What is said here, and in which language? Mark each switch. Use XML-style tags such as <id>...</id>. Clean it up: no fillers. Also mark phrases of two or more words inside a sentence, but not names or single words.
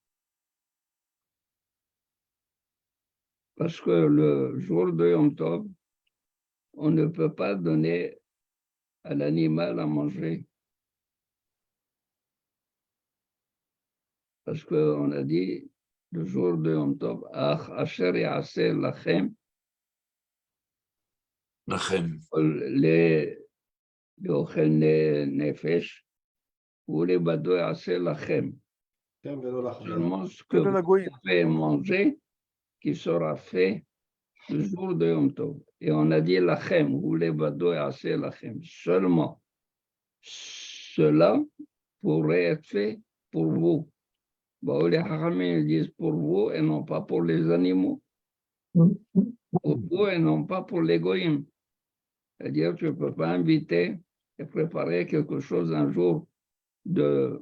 <fr>Parce que le jour de Yom Tov, on ne peut pas donner à l'animal à manger. Parce qu'on a dit, le jour de Yom Tov,</fr> <he>אך אשר יעשה לכם,</he> <fr>Lachem. les</fr> <he>אוכל נפש,</he> <fr>ou les</fr> <he>לבדו יעשה לכם.</he> <fr>Seulement ce que Que de la vous goyim. pouvez manger, qui sera fait le jour de Yom Tov. Et on a dit lachem, ou les</fr> <he>לבדו יעשה לכם.</he> <fr>Seulement, cela pourrait être fait pour vous. Bon, les Haramim disent pour vous et non pas pour les animaux. Pour vous et non pas pour les goyim. C'est-à-dire que tu ne peux pas inviter et préparer quelque chose un jour de</fr>